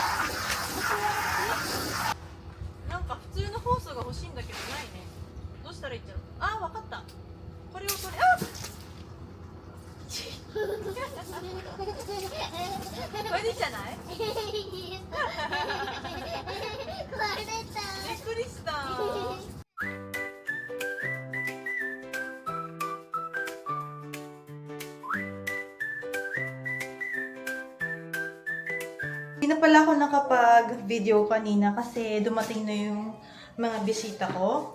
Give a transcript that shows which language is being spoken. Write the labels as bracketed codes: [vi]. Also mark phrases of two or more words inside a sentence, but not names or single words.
[ja] なんか普通のホースが欲しいんだけどないね。どうしたらいいんだろう。あ、わかった。これを取れ。あこれでいいじゃない？びっくりした。 [tl] Hindi na pala ako nakapag-video kanina kasi dumating na yung mga bisita ko.